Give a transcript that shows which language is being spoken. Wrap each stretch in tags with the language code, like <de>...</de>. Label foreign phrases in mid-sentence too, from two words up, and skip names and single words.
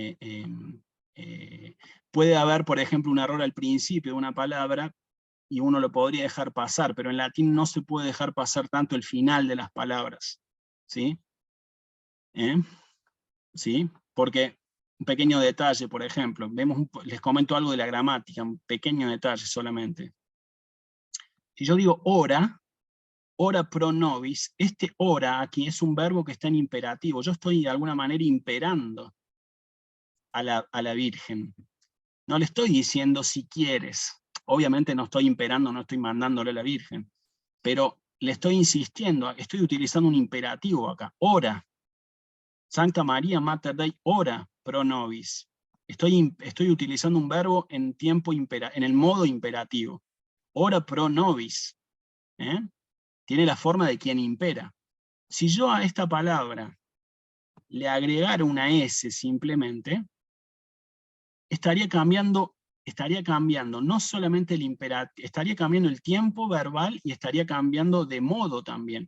<es>Puede haber, por ejemplo, un error al principio de una palabra, y uno lo podría dejar pasar, pero en latín no se puede dejar pasar tanto el final de las palabras, ¿sí? ¿Sí? Porque un pequeño detalle, por ejemplo, les comento algo de la gramática, un pequeño detalle solamente. Si yo digo</es> <la>ora pro nobis,</la> <es>este ora aquí es un verbo que está en imperativo, yo estoy de alguna manera imperando a la Virgen. No le estoy diciendo si quieres, obviamente no estoy imperando, no estoy mandándole a la Virgen, pero le estoy insistiendo, estoy utilizando un imperativo acá, ora.</es> <la>Santa María Mater Dei, ora pro nobis.</la> <es>Estoy utilizando un verbo en el modo imperativo.</es> <la>Ora pro nobis.</la> <es>Tiene la forma de quien impera. Si yo a esta palabra le agregara una S simplemente, estaría cambiando no solamente el imperativo, estaría cambiando el tiempo verbal y estaría cambiando de modo también.</es>